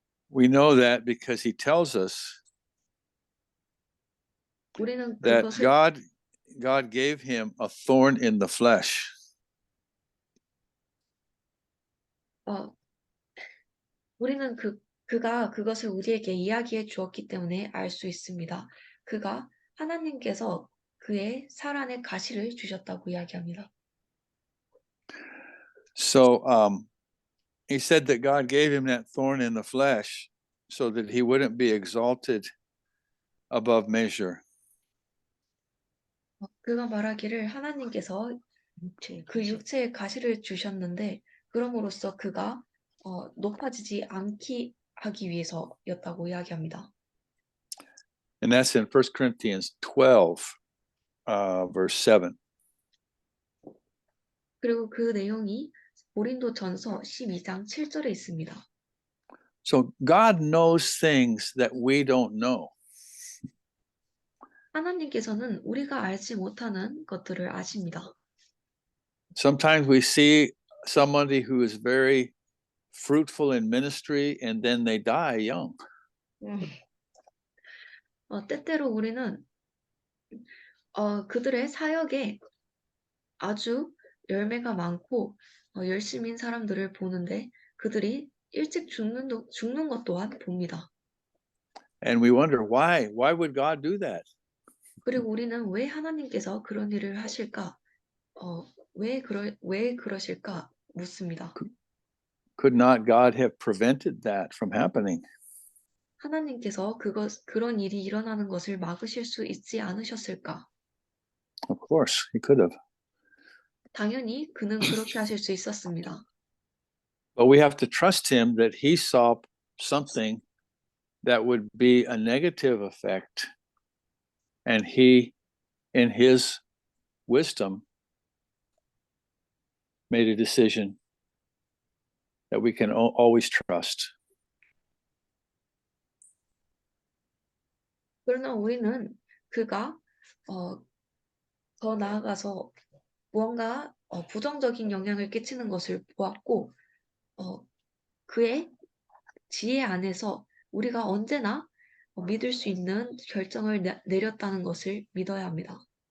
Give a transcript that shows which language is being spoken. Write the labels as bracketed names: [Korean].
[English] We know that because he tells us [Korean] 우리는 [English] that [Korean] 그것을 [English] God gave him a thorn in the flesh. [Korean] 어, 우리는 그가 그것을 우리에게 이야기해 주었기 때문에 알 수 있습니다. 그가 하나님께서 그의 살 안에 가시를 주셨다고 이야기합니다. [English] So he said that God gave him that thorn in the flesh so that he wouldn't be exalted above measure. [Korean] 그가 말하기를 하나님께서 그 육체의 가시를 주셨는데 그럼으로써 그가 높아지지 않기 하기 위해서였다고 이야기합니다. [English] And that's in 1 Corinthians 12, verse 7. [Korean] 그리고 그 내용이 고린도전서 12장 7절에 있습니다. [English] So God knows things that we don't know. [Korean] 하나님께서는 우리가 알지 못하는 것들을 아십니다. [English] Sometimes we see somebody who is very fruitful in ministry and then they die young. [Korean] 때때로 우리는 그들의 사역에 아주 열매가 많고 열심인 사람들을 보는데 그들이 일찍 죽는 것 또한 봅니다. [English] And we wonder why would God do that? [Korean] 그리고 우리는 왜 하나님께서 그런 일을 하실까? 왜 그러실까? 묻습니다. [English] Could not God have prevented that from happening? [Korean] 하나님께서 그런 일이 일어나는 것을 막으실 수 있지 않으셨을까? [English] Of course, he could have. [Korean] 당연히 그는 그렇게 하실 수 있었습니다. [English] But we have to trust him that he saw something that would be a negative effect. And he, in his wisdom, made a decision that we can always trust. [Korean] 그러나 우리는 그가 더 나아가서 무언가 부정적인 영향을 끼치는 것을 보았고 그의 지혜 안에서 우리가 언제나 믿을 수 있는 결정을 내렸다는 것을 믿어야 합니다.